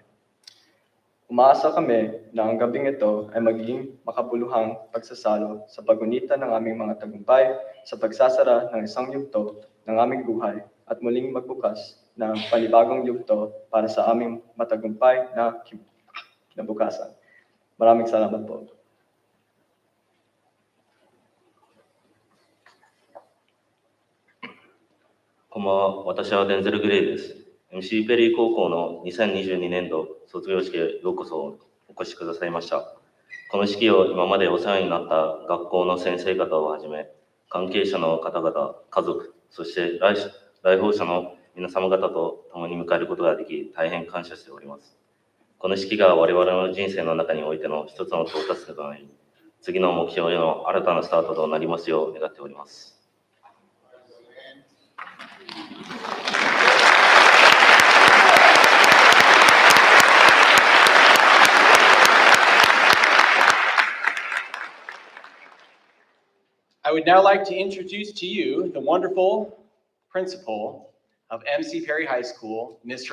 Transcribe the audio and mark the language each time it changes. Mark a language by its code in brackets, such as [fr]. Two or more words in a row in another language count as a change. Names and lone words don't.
[tl] Umaasa kami na ang gabing ito ay magiging makabuluhang pagsasalo sa pagunita ng aming mga tagumpay sa pagsasara ng isang yugto ng aming buhay at muling magbukas ng panibagong yugto para sa aming matagumpay na kinabukasan. Maraming salamat po. [ja] こんばんは。私はデンゼル・グレイです。MC ペリー高校の2022年度卒業式へようこそお越しくださいました。この式を今までお世話になった学校の先生方をはじめ、関係者の方々、家族、そして来訪者の皆様方と共に迎えることができ、大変感謝しております。この式が我々の人生の中においての一つの到達点となり、次の目標への新たなスタートとなりますよう願っております。 [en] I would now like to introduce to you the wonderful principal of MC Perry High School, Ms.